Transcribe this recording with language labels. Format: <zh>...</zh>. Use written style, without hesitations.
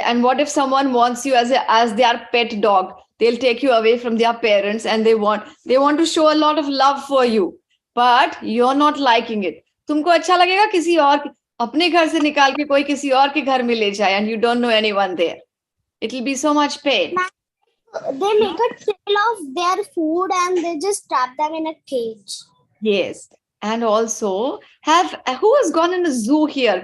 <en>And what if someone wants you as their pet dog? They'll take you away from their parents and they want to show a lot of love for you, but you're not liking it.</en> <hi>तुमको अच्छा लगेगा किसी और अपने घर से निकाल के कोई किसी और के घर में ले जाए,</hi> <en>and you don't know anyone there. It'll be so much pain. They make a trail of their food and they just trap them in a cage. Yes. And also, who has gone in a zoo here?</en>